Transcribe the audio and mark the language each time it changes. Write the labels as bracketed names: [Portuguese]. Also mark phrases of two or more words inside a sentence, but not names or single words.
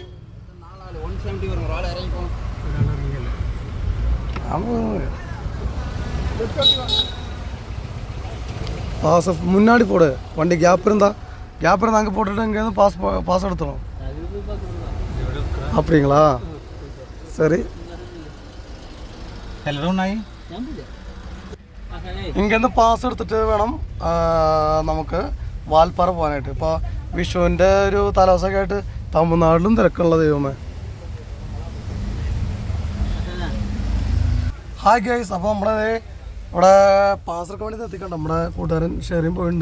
[Tamil] பாஸ் முன்னாடி போடு. வண்டி கேப் இருந்தா அங்கே போட்டுட்டு இங்கேருந்து பாஸ் எடுத்துடும். அப்படிங்களா? சரி. [Malayalam] ഇങ്ങന്ന് പാസ് എടുത്തിട്ട് വേണം നമുക്ക് വാൽപ്പാറ പോകാനായിട്ട്. ഇപ്പോൾ വിഷുവിൻ്റെ ഒരു തലേദിവസമൊക്കെ ആയിട്ട് തമിഴ്നാട്ടിലും തിരക്കുള്ള ദൈവമേ. [English] hi guys, [Malayalam] അപ്പോൾ നമ്മുടെ ഇവിടെ പാസ് എടുക്കാൻ വേണ്ടി എത്തിക്കണ്ട നമ്മുടെ കൂട്ടുകാരൻ ഷെറിയും പോയിട്ടുണ്ട്.